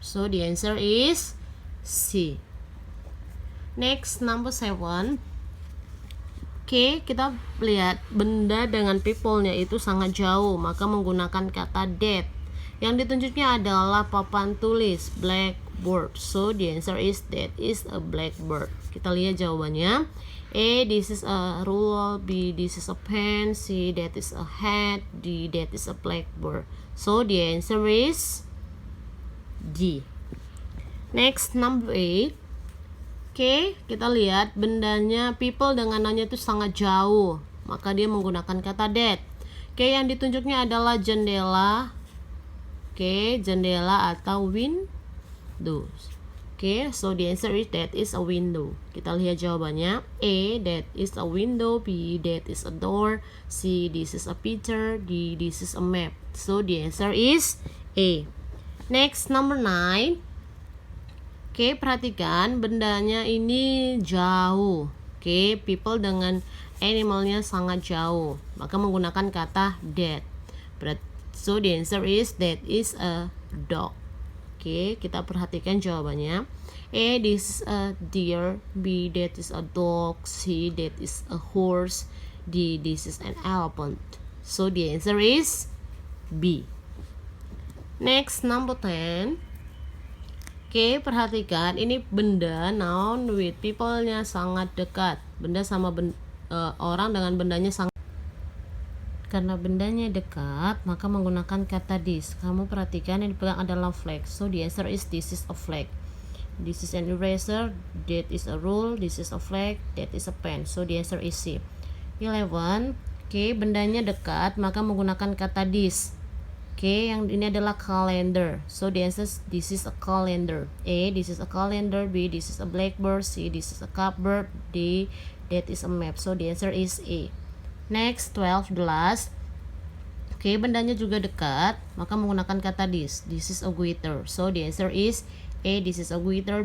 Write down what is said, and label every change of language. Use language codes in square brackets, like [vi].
[en] So the answer is C. Next, number 7. [id] Oke, kita lihat benda dengan people-nya itu sangat jauh, maka menggunakan kata that. Yang ditunjuknya adalah papan tulis, blackboard. [en] So the answer is that is a blackboard. [id] Kita lihat jawabannya. [en] A, this is a ruler. B, this is a pen. C, that is a hat. D, that is a blackboard. So the answer is D. Next, number 8. [id] Oke, kita lihat bendanya people dengan noun-nya itu sangat jauh, maka dia menggunakan kata that. Oke, yang ditunjuknya adalah jendela. Oke, jendela atau windows. [en] Oke, so the answer is that is a window. [id] Kita lihat jawabannya. [en] A, that is a window. B, that is a door. C, this is a picture. D, this is a map. So the answer is A. Next, number 9. [id] Oke, perhatikan bendanya ini jauh. Oke, people dengan animalnya sangat jauh. Maka menggunakan kata that. [en] So the answer is that is a dog. [id] Oke, kita perhatikan jawabannya. [en] A, this is a deer. B, that is a dog. C, that is a horse. D, this is an elephant. So the answer is B. Next, number 10. [id] Oke, perhatikan ini benda noun with people-nya sangat dekat. Benda sama orang dengan bendanya sangat. Karena bendanya dekat, maka menggunakan kata this. Kamu perhatikan yang dipegang adalah flag. [en] So the answer is this is a flag. This is an eraser. That is a rule. This is a flag. That is a pen. So the answer is C. 11. [id] Oke, bendanya dekat, maka menggunakan kata this. Oke, yang ini adalah calendar. [en] So the answer is this is a calendar. A, this is a calendar. B, this is a blackboard. C, this is a cupboard. D, that is a map. So the answer is A. Next, 12, the last. [id] Oke, bendanya juga dekat, maka menggunakan kata this. [en] This is a waiter. So the answer is A, this is a waiter.